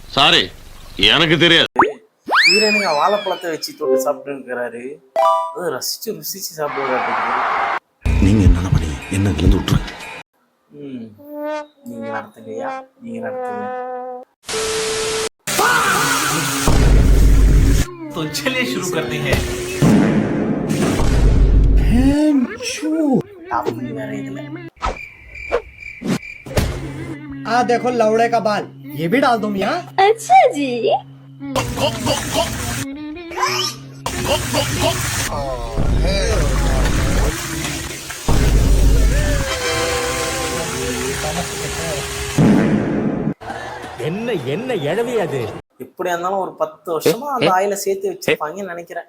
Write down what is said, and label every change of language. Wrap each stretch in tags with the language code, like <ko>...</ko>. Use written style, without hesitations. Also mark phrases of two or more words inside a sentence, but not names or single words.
<ta>சாரி எனக்கு தெரியாது. இவரு என்னங்க வாழைப்பழத்தை வச்சு தொட்டு சாப்பிட்டு இருக்கிறாரு, ரசிச்சு ருசிச்சு சாப்பிடுறாரு. நீங்க என்ன பண்ணீங்க, என்ன இருந்து விட்டுருங்க. நீங்க நடத்துங்கய்யா, நீங்க நடத்துங்க.</ta> <hi>तो चलिए शुरू करते हैं. देखो लौड़े का बाल, ये भी डाल दो मियां. अच्छा जी.</hi> <ta>என்ன என்ன எழவி அது. எப்படியா இருந்தாலும் ஒரு 10 வருஷமா அந்த ஆயில சேர்த்து வச்சிருப்பாங்கன்னு நினைக்கிறேன்.</ta>